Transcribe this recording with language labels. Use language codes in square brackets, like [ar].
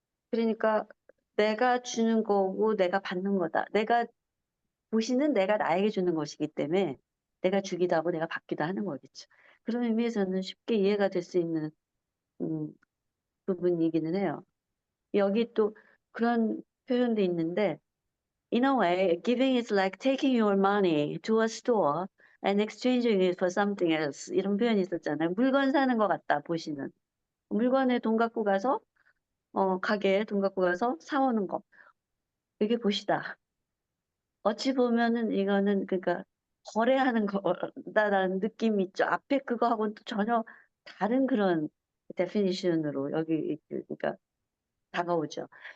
[ko] 그러니까 내가 주는 거고 내가 받는 거다. 내가 보시는 내가 나에게 주는 것이기 때문에 내가 주기도 하고 내가 받기도 하는 거겠죠. 그런 의미에서는 쉽게 이해가 될 수 있는 음 부분이기는 해요. 여기 또 그런 표현도 있는데 [en] In a way, giving is like taking your money to a store and exchanging it for something else. [ko] 이런 표현이 있었잖아요. 물건 사는 것 같다, 보시는. 물건에 돈 갖고 가서, 가게에 돈 갖고 가서 사 오는 거. 이게 보시다. 어찌 보면은 이거는 그러니까 거래하는 거다라는 느낌이 있죠. 앞에 그거하고는 또 전혀 다른 그런 definition으로 여기 그러니까 다가오죠.